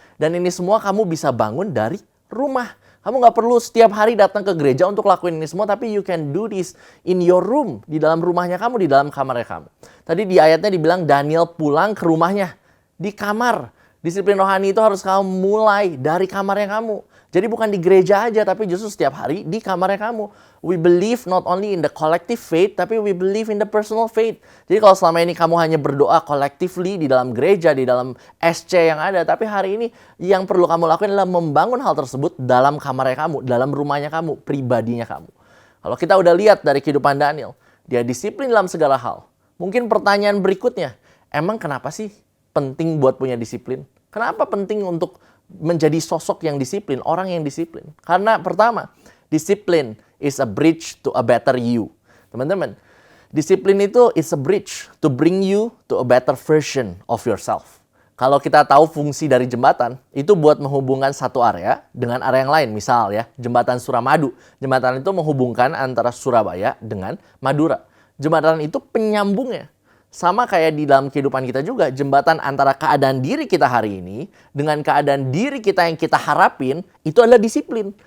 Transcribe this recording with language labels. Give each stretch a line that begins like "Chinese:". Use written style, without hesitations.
Indonesian: Dan ini semua kamu bisa bangun dari rumah. Kamu nggak perlu setiap hari datang ke gereja untuk lakuin ini semua, tapi
English: you can do this in your room,
Indonesian: di dalam rumahnya kamu, di dalam kamarnya kamu. Tadi di ayatnya dibilang Daniel pulang ke rumahnya, di kamar. Disiplin rohani itu harus kamu mulai dari kamarnya kamu. Jadi bukan di gereja aja, tapi justru setiap hari di kamarnya kamu.
English: We believe not only in the collective faith,
Indonesian: tapi
English: we believe in the personal faith.
Indonesian: Jadi kalau selama ini kamu hanya berdoa
English: collectively
Indonesian: di dalam gereja, di dalam SC yang ada, tapi hari ini yang perlu kamu lakukan adalah membangun hal tersebut dalam kamarnya kamu, dalam rumahnya kamu, pribadinya kamu. Kalau kita udah lihat dari kehidupan Daniel, dia disiplin dalam segala hal. Mungkin pertanyaan berikutnya, emang kenapa sih penting buat punya disiplin? Kenapa penting untuk menjadi sosok yang disiplin, orang yang disiplin? Karena pertama,
English: disiplin is a bridge to a better you.
Indonesian: Teman-teman, disiplin itu
English: is a bridge to bring you to a better version of yourself.
Indonesian: Kalau kita tahu fungsi dari jembatan, itu buat menghubungkan satu area dengan area yang lain. Misal ya, jembatan Suramadu. Jembatan itu menghubungkan antara Surabaya dengan Madura. Jembatan itu penyambungnya. Sama kayak di dalam kehidupan kita juga, jembatan antara keadaan diri kita hari ini dengan keadaan diri kita yang kita harapin, itu adalah disiplin.